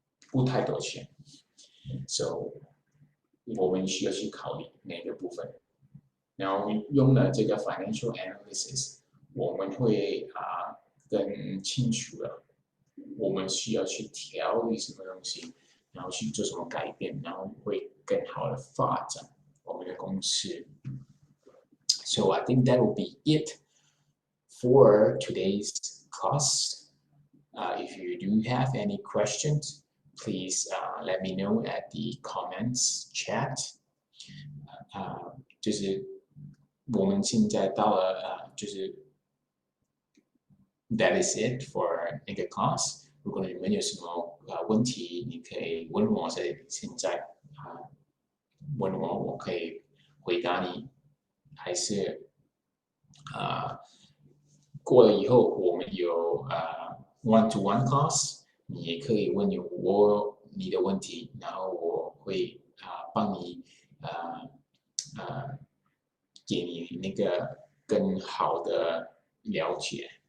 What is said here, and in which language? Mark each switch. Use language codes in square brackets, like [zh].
[zh] 不太多钱，所以我们需要去考虑哪个部分，然后用了这个 financial analysis， 我们会更清楚了，我们需要去调理什么东西，然后去做什么改变，然后会更好的发展我们的公司。 [en] So I think that will be it for today's class. If you do have any questions, please let me know at the comments chat. [zh] 就是我们现在到了就是 [en] That is it for [zh] 那个 class. 如果你们有什么问题，你可以问我，现在问我，我可以回答你，还是过了以后我们有one-to-one class， 你也可以问你的问题，然后我会帮你给你那个更好的了解。